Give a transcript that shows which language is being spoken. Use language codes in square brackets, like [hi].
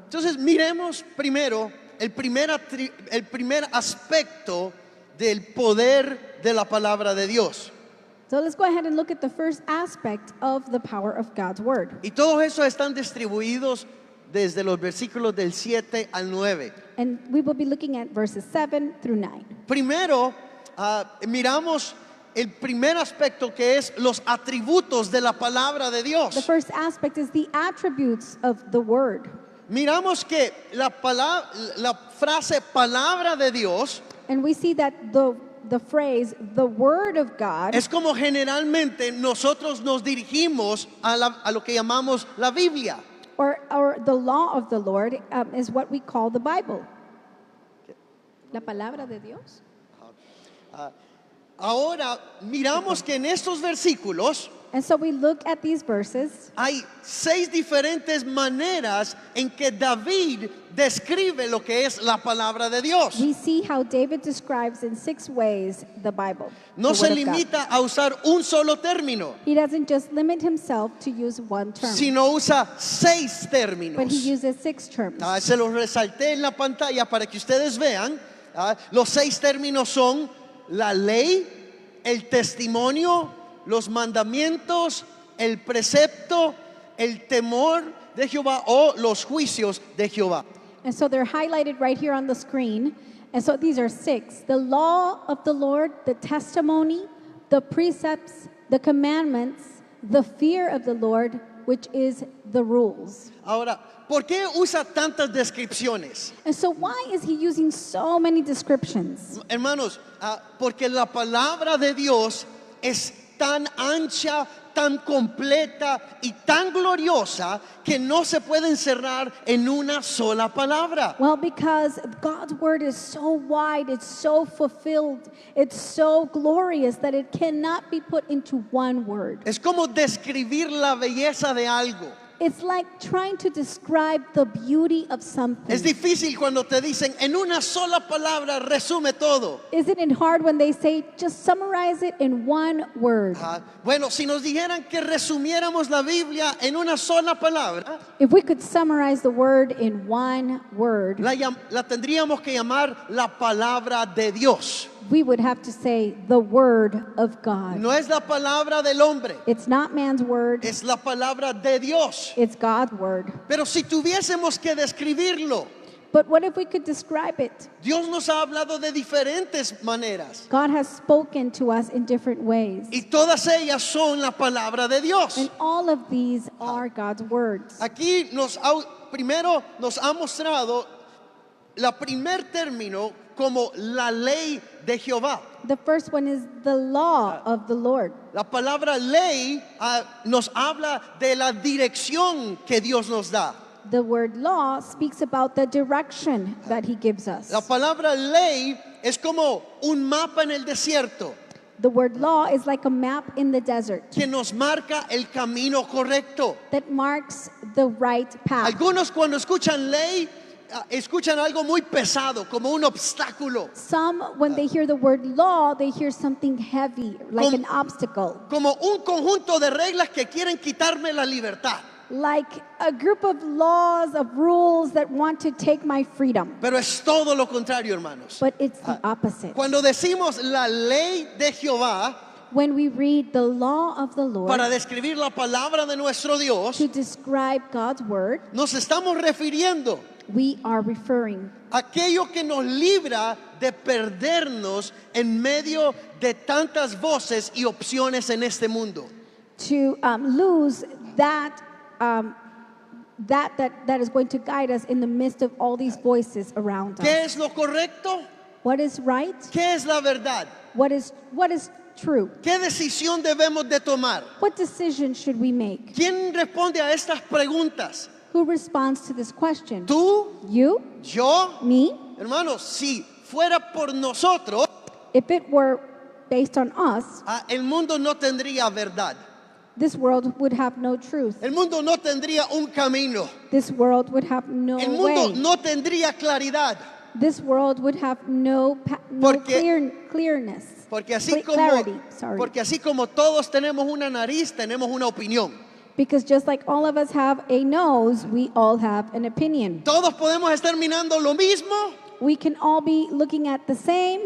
[es] Entonces miremos primero el primer aspecto del poder de la palabra de Dios. [en] So let's go ahead and look at the first aspect of the power of God's word. [es] Y todos esos están distribuidos desde los versículos del 7 al 9. [en] And we will be looking at verses 7 through 9. [es] Primero, miramos el primer aspecto que es los atributos de la palabra de [en] The [es] Dios. [en] first aspect is the attributes of the word. [es] Miramos que la frase palabra de Dios [en] And we see that the phrase, the word of God, [es] es como generalmente nosotros nos dirigimos a lo que llamamos la Biblia. [en] or the law of the Lord, is what we call the Bible. [es] La palabra de Dios. Ahora miramos que en estos versículos [en] And so we look at these verses, [es] hay 6 diferentes maneras en que David describe lo que es la palabra de Dios. [en] we see how David describes in 6 ways the Bible. [es] No [en] the [es] se [en] word of God. [es] limita a usar un solo término, [en] He doesn't just limit himself to use one term, [es] sino usa 6 [en] but he [es] términos. [en] uses 6 terms. [es] Se los resalté en la pantalla para que ustedes vean. Los 6 términos son la ley, el testimonio, los mandamientos, el precepto, el temor de Jehová o los juicios de Jehová. [en] And so they're highlighted right here on the screen. And so these are 6: the law of the Lord, the testimony, the precepts, the commandments, the fear of the Lord, which is the rules. [es] Ahora, ¿por qué usa tantas descripciones? [en] And so why is he using so many descriptions? [es] Hermanos, porque la palabra de Dios es tan ancha, tan completa y tan gloriosa que no se puede encerrar en una sola palabra. [en] Well, because God's word is so wide, it's so fulfilled, it's so glorious that it cannot be put into one word. [es] Es como describir la belleza de algo. [en] It's like trying to describe the beauty of something. [es] Es difícil cuando te dicen en una sola palabra resume todo. [en] Isn't it hard when they say, just summarize it in one word? [es] Bueno, si nos dijeran que resumiéramos la Biblia en una sola palabra, [en] If we could summarize the word in one word, [es] la tendríamos que llamar la palabra de Dios. [en] we would have to say the word of God. [es] No es la palabra del hombre, [en] It's not man's word, [es] es la palabra de Dios. [en] it's God's word. [es] Pero si tuviésemos que describirlo, [en] But what if we could describe it? [es] Dios nos ha hablado de diferentes maneras [en] God has spoken to us in different ways. [es] y todas ellas son la palabra de Dios. [en] And all of these are God's words. [es] Aquí primero nos ha mostrado la primer término como la ley de Jehová. [en] The first one is the law of the Lord. [es] La palabra ley nos habla de la dirección que Dios nos da. [en] The word law speaks about the direction that he gives us. [es] La palabra ley es como un mapa en el desierto [en] The word law is like a map in the desert [es] que nos marca el camino correcto. [en] that marks the right path. [es] Algunos cuando escuchan ley, escuchan algo muy pesado, como un obstáculo, [en] Some, when they hear the word law, they hear something heavy, like an obstacle, [es] como un conjunto de reglas que quieren quitarme la libertad. [en] like a group of laws, of rules that want to take my freedom. [es] Pero es todo lo contrario, hermanos. [en] But it's the opposite. [es] Cuando decimos la ley de Jehová, [en] When we read the law of the Lord [es] para describir la palabra de nuestro Dios, [en] to describe God's word, [es] nos estamos refiriendo [en] we are referring [es] a aquello que nos libra de perdernos en medio de tantas voces y opciones en este mundo. [en] to lose that that is going to guide us in the midst of all these voices around [es] ¿Qué [en] us. [es] es lo correcto? [en] What is right? [es] ¿Qué es la verdad? [en] What is true? [es] ¿Qué decisión debemos de tomar? [en] What decision should we make? [es] ¿Quién responde a estas preguntas? [en] Who responds to this question? [es] ¿Tú? [en] You? [es] ¿Yo? [en] Me? [es] Hermanos, si fuera por nosotros, [en] If it were based on us, [es] el mundo no tendría verdad. [en] This world would have no truth. [es] El mundo no tendría un camino. [en] This world would have no [es] El mundo [en] way. [es] no tendría claridad. [en] This world would have no clearness. [es] Porque así [en] Clarity, sorry. [es] porque así como todos tenemos una nariz, tenemos una opinión. [en] Because just like all of us have a nose, we all have an opinion. [es] Todos podemos estar mirando lo mismo, [en] We can all be looking at the same